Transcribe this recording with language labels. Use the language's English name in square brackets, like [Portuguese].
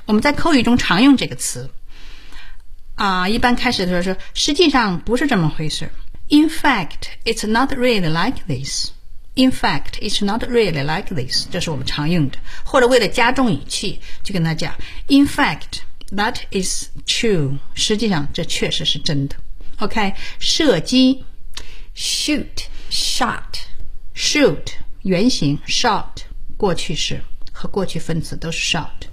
[Chinese] 我们在口语中常用这个词、一般开始的时候说实际上不是这么回事。 [English] In fact it's not really like this。 In fact it's not really like this。 [Chinese] 这是我们常用的，或者为了加重语气就跟他讲 [English] In factThat is true. [Chinese] 实际上这确实是真的。OK， 射击 [English] Shoot, shot. [Chinese] Shoot, 原型 shot, 过去式和过去分词都是 shot.